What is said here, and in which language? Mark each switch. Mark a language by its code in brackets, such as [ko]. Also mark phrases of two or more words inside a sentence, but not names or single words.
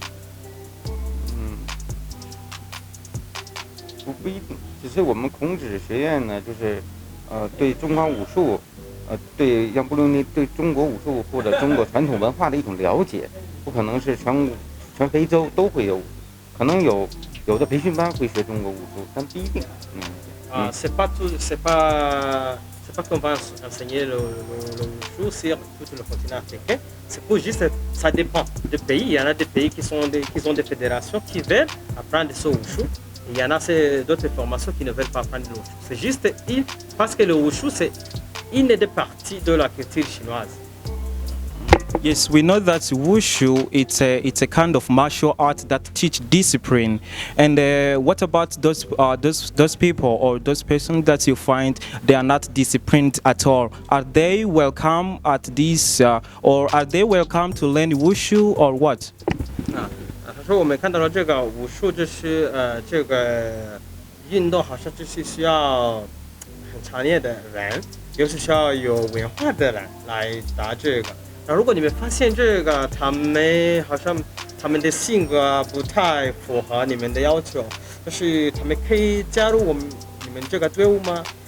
[zh] 不一定，只是我们孔子学院呢，就是对中华武术，对让布隆迪对中国武术或者中国传统文化的一种了解，不可能是全非洲都会有，可能有的培训班会学中国武术，但不一定。 [fr] c'est pas qu'on va enseigner le wushu sur tout le continent africain. C'est pour juste, ça dépend des pays. Il y en a des pays qui ont des fédérations qui veulent apprendre ce wushu. Il y en a d'autres formations qui ne veulent pas apprendre le wushu. C'est juste parce que le wushu, c'est une des parties de la culture chinoise. [en] Yes, we know that wushu it's a kind of martial art that teach discipline. And what about those people or those persons that you find they are not disciplined at all? Are they welcome at this or are they welcome to learn wushu or what? [zh] 他说我们看到了这个武术，就是这个运动好像就是需要很强烈的人，又是需要有文化的人来打这个。那如果你们发现这个他们好像他们的性格不太符合你们的要求，就是他们可以加入你们这个队伍吗？